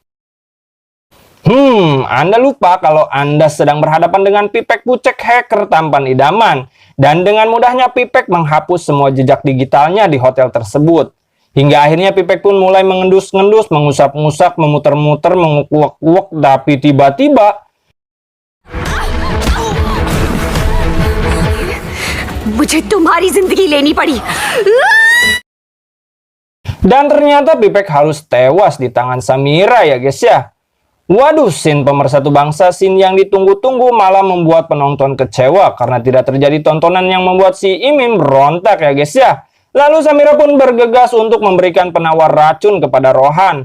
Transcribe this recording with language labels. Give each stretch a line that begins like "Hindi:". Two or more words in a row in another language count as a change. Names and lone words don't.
Indonesian: Anda lupa kalau Anda sedang berhadapan dengan Pipek Bucek hacker tampan idaman, dan dengan mudahnya Pipek menghapus semua jejak digitalnya di hotel tersebut. Hingga akhirnya Pipek pun mulai mengendus-ngendus, mengusap-ngusap, memuter-muter, menguak-uak, tapi tiba-tiba...
Hindi: मुझे तुम्हारी जिंदगी लेनी पड़ी.
Indonesian: Dan ternyata Pipek harus tewas di tangan Samira ya guys ya. Waduh, scene pemersatu bangsa, scene yang ditunggu-tunggu malah membuat penonton kecewa karena tidak terjadi tontonan yang membuat si Imim berontak ya guys ya. Lalu Samira pun bergegas untuk memberikan penawar racun kepada Rohan.